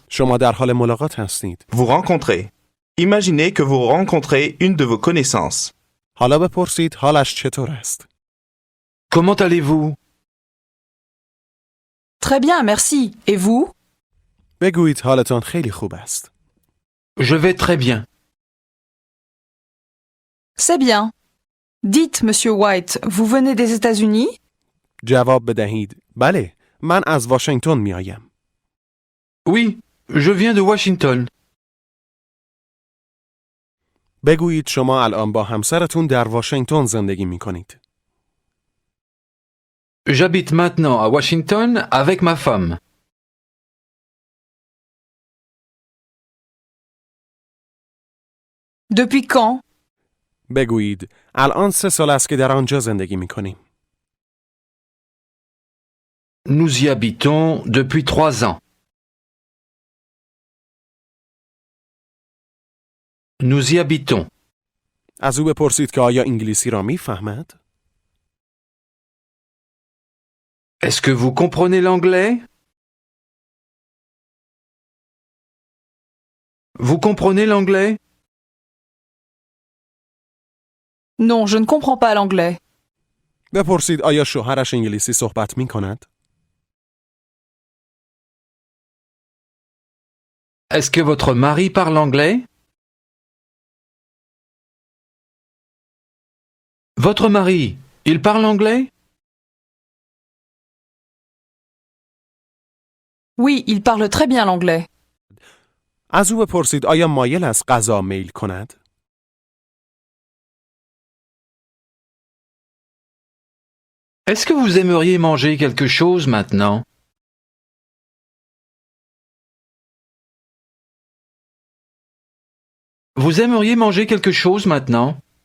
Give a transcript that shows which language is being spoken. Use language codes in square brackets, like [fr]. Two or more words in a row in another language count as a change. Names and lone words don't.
[fa] شما در حال ملاقات هستید. [fr] Vous rencontrez. Imaginez que vous rencontrez une de vos connaissances. [fa] حالا بپرسید حالش چطور است؟ [fr] Comment allez-vous? Très bien, merci. Et vous? [fa] بگویید حالتان خیلی خوب است. [fr] Je vais très bien. C'est bien. Dites, Monsieur White, vous venez des États-Unis? [fa] جواب بدهید بله من از واشنگتن میآیم. [fr] Oui, je viens de Washington. [fa] بگویید شما الان با همسرتون در واشنگتن زندگی می کنید. [fr] J'habite maintenant à Washington avec ma femme. Depuis quand? [fa] بگویید الان 3 سال است که در آنجا زندگی می کنیم. [fr] Nous y habitons depuis 3 ans. Nous y habitons. [fa] از او بپرسید که آیا انگلیسی را می فهمد؟ [fr] Est-ce que vous comprenez l'anglais? Vous comprenez l'anglais? Non, je ne comprends pas l'anglais. [fa] بپرسید آیا شوهرش انگلیسی صحبت می کند؟ [fr] Est-ce que votre mari parle anglais? Votre mari, il parle anglais? Oui, il parle très bien l'anglais. [fa] از او بپرسید آیا مایل است غذا میل کند؟ [fr] Est-ce que vous aimeriez manger quelque chose maintenant? Vous aimeriez manger quelque chose maintenant?